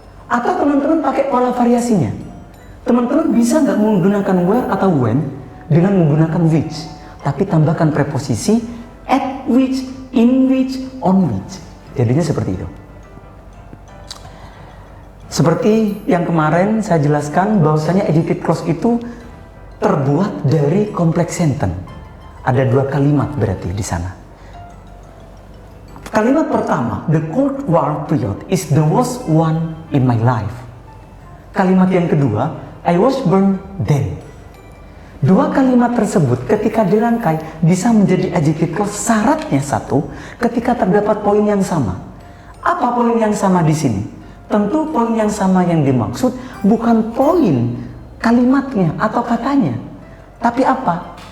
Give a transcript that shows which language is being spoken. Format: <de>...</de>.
<id>Atau teman-teman pakai pola variasinya. Teman-teman bisa nggak menggunakan where atau when dengan menggunakan which, tapi tambahkan preposisi at which, in which, on which. Jadinya seperti itu. Seperti yang kemarin saya jelaskan bahwasanya adjective clause itu terbuat dari complex sentence. Ada 2 kalimat berarti di sana. Kalimat pertama,</id> <en>the Cold War period is the worst one in my life.</en> <id>Kalimat yang kedua,</id> <en>I was born then.</en> <id>2 kalimat tersebut ketika dirangkai bisa menjadi adjective clause. Syaratnya satu, ketika terdapat poin yang sama. Apa poin yang sama di sini? Tentu poin yang sama yang dimaksud bukan poin kalimatnya atau katanya, tapi apa?</id>